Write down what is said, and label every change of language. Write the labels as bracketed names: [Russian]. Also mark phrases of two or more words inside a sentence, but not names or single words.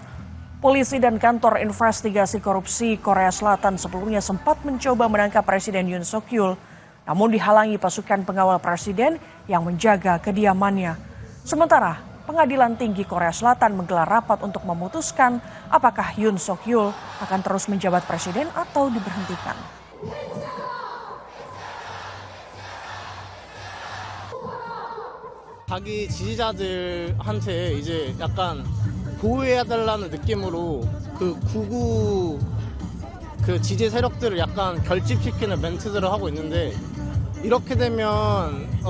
[Indonesian] Polisi dan kantor investigasi korupsi Korea Selatan sebelumnya sempat mencoba menangkap Presiden Yoon Suk Yeol, namun dihalangi pasukan pengawal presiden yang menjaga kediamannya. Sementara Pengadilan Tinggi Korea Selatan menggelar rapat untuk memutuskan apakah Yoon Suk Yeol akan terus menjabat presiden atau diberhentikan. [Korean] 자기 지지자들한테 이제 약간 보호해달라는 느낌으로 그 구구 그 지지 세력들을 약간 결집시키는 멘트들을 하고 있는데 이렇게 되면